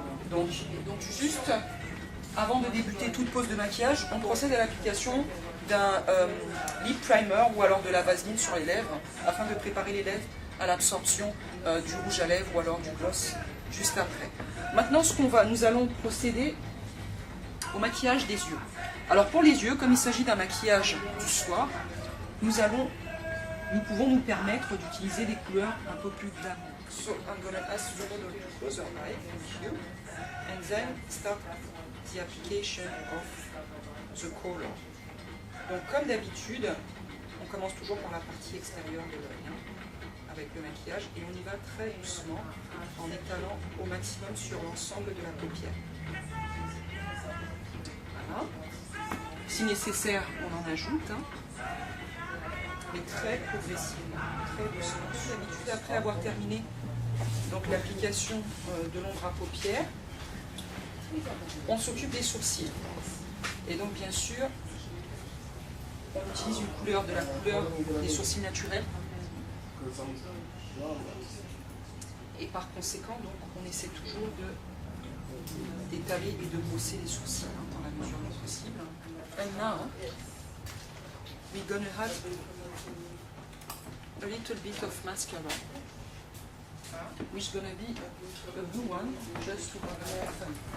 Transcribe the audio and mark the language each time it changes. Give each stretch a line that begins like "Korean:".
French: Donc juste avant de débuter toute pose de maquillage, on procède à l'application d'un lip primer ou alors de la vaseline sur les lèvres, afin de préparer les lèvres à l'absorption du rouge à lèvres ou alors du gloss juste après. Maintenant, nous allons procéder au maquillage des yeux. Alors pour les yeux, comme il s'agit d'un maquillage du soir, nous pouvons nous permettre d'utiliser des couleurs un peu plus glamour.
English: So I'm going to ask you to close your eye, thank you, and then start the application of the color.
French: Donc comme d'habitude, on commence toujours par la partie extérieure de l'œil, hein, avec le maquillage, et on y va très doucement en étalant au maximum sur l'ensemble de la paupière. Voilà. Si nécessaire, on en ajoute, hein, mais très progressivement, très doucement. D'habitude, après avoir terminé l'application de l'ombre à paupières, on s'occupe des sourcils. Et donc bien sûr, on utilise la couleur des sourcils naturels. Et par conséquent, donc, on essaie toujours d'étaler et de brosser les sourcils, hein, dans la mesure du possible.
English: And now, we're gonna have a little bit of mascara, which is gonna be a blue one, just to have more fun.